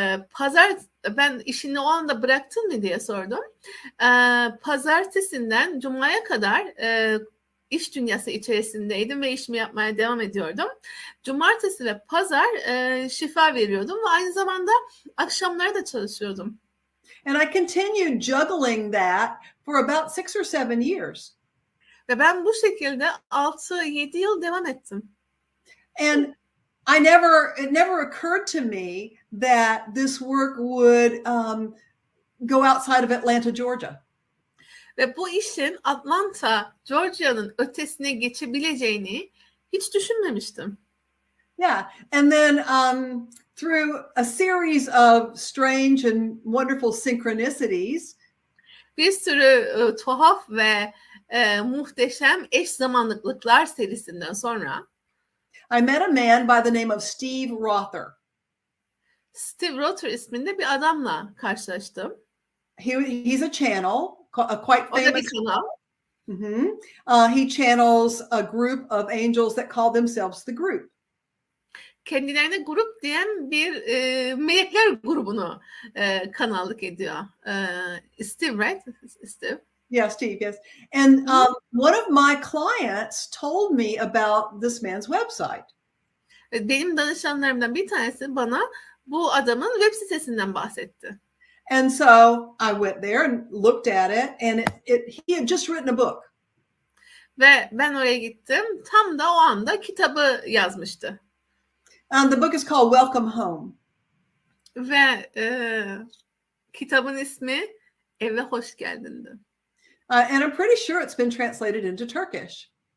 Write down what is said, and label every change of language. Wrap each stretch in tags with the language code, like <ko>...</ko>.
<tr>Pazar ben işini o anda bıraktın mı diye sordum. Pazartesinden Cuma'ya kadar iş dünyası içerisindeydim ve işimi yapmaya devam ediyordum. Cumartesi ve pazar şifa veriyordum ve aynı zamanda akşamları da çalışıyordum.</tr> <en>And I continued juggling that for about 6 or 7 years.</en> <tr>Ve ben bu şekilde 6-7 yıl devam ettim.</tr> <en>And it never occurred to me that this work would go outside of Atlanta, Georgia.</en> <tr>Ve bu işin Atlanta, Georgia'nın ötesine geçebileceğini hiç düşünmemiştim.</tr> <en>Yeah, and then through a series of strange and wonderful synchronicities,</en> <tr>bir sürü tuhaf ve muhteşem eş zamanlıklar serisinden sonra</tr> <en>I met a man by the name of Steve Rother.</en> <tr>Steve Rother isminde bir adamla karşılaştım.</tr> <en>He's a channel, a quite</en> <tr>O da</tr> <en>famous</en> <tr>bir kanal.</tr> <en>He channels a group of angels that call themselves the group.</en> <tr>Kendilerine grup diyen bir melekler grubunu kanallık ediyor.</tr> <en>Steve, right? Steve. Yeah, Steve, yes. And one of my clients told me about this man's website.</en> <tr>Benim danışanlarımdan bir tanesi bana bu adamın web sitesinden bahsetti.</tr> <en>And so I went there and looked at it, and he had just written a book.</en> <tr>Ve ben oraya gittim. Tam da o anda kitabı yazmıştı.</tr> <en>The book is called Welcome Home.</en> <tr>Ve kitabın ismi Eve Hoş Geldin'di.</tr> <en>And I'm pretty sure it's been translated into Turkish.</en>